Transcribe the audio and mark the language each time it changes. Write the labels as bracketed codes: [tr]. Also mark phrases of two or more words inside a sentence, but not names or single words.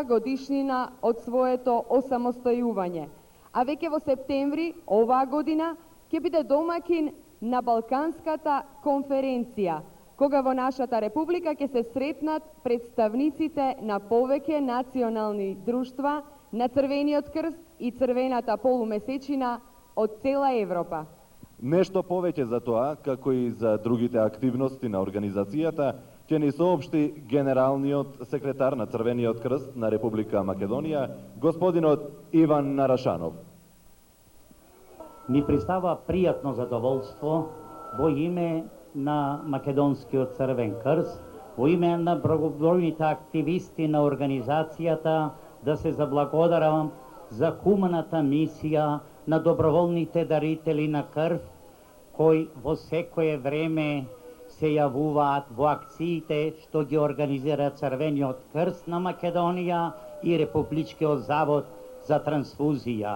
[mk] годишнина од своето осамостојување, а веќе во септември оваа година ќе биде домаќин на Балканската конференција, кога во нашата република ќе се сретнат претставниците на повеќе национални друштва на Црвениот крст и Црвената полумесечина од цела Европа. Нешто повеќе за тоа, како и за другите активности на организацијата, ќе ни соопшти генералниот секретар на Црвениот крст на Република Македонија, господинот Иван Нарашанов. Ми представа пријатно задоволство во име на Македонскиот Црвен крст, во име на многобројните активисти на организацијата, да се заблагодарам за хуманата мисија на доброволните дарители на крв, кои во секое време се јавуваат во акциите што ги организира Црвениот крст на Македонија и Републичкиот завод за трансфузија.